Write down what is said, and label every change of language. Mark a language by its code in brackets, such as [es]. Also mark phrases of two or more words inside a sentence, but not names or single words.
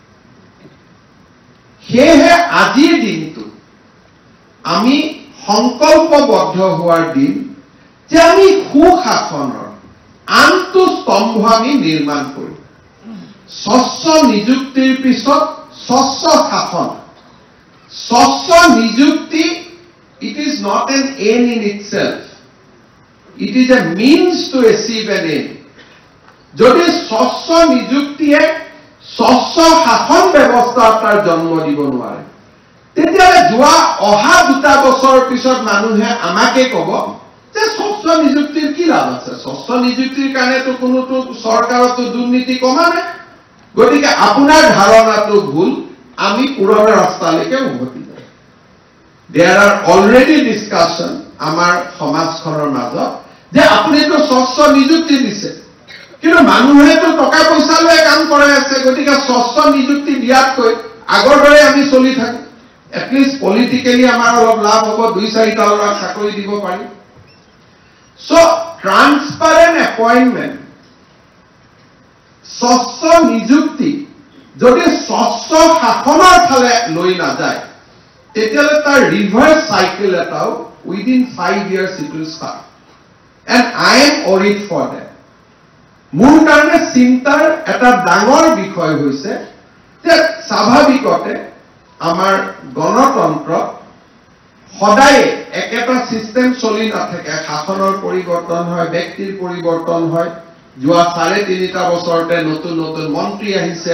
[as] সেয়েহে আজিৰ দিনটো আমি সংকল্পবদ্ধ হোৱাৰ দিন যে আমি সুশাসনৰ আনটো স্তম্ভ আমি নিৰ্মাণ কৰিম স্বচ্ছ নিযুক্তিৰ পিছত স্বচ্ছ শাসন স্বচ্ছ নিযুক্তি [en] it is not an aim in itself it is a means to achieve an aim [as] যদি স্বচ্ছ নিযুক্তিয়ে স্বচ্ছ শাসন ব্যৱস্থা তাৰ জন্ম দিব নোৱাৰে তেতিয়ালে যোৱা অহা 2 বছৰ পিছত মানুহে আমাকে ক'ব যে স্বচ্ছ নিযুক্তিৰ কি লাভ আছে স্বচ্ছ নিযুক্তিৰ কাৰণেতো কোনোটো চৰকাৰতো দুৰ্নীতি কমা নাই গতিকে আপোনাৰ ধাৰণাটো ভুল আমি পুৰণা ৰাস্তালৈকে উভতি যাম [en] there are already discussion [as] আমাৰ সমাজখনৰ মাজত যে আপুনিতো স্বচ্ছ নিযুক্তি দিছে কিন্তু মানুহেতো টকা পইচা লৈ কাম কৰে আছে গতিকে স্বচ্ছ নিযুক্তি দিয়াতকৈ আগৰ দৰে আমি চলি থাকো [en] at least politically [as] আমাৰ অলপ লাভ হ'ব 2-4টা ল'ৰাক চাকৰি দিব পাৰি [en] so transparent appointment [as] স্বচ্ছ নিযুক্তি যদি স্বচ্ছ শাসনৰ ফালে লৈ না যায় তেতিয়ালে তাৰ [en] reverse cycle [as] এটাও [en] within 5 years it will start and I am worried for that [as] মোৰ কাৰণে চিন্তাৰ এটা ডাঙৰ বিষয় হৈছে যে স্বাভাৱিকতে আমাৰ গণতন্ত্ৰ সদায় একেটা সিস্টেম চলি নাথাকে শাসনৰ পৰিৱৰ্তন হয় ব্যক্তিৰ পৰিৱৰ্তন হয় যোৱা 3.5 বছৰতে নতুন নতুন মন্ত্ৰী আহিছে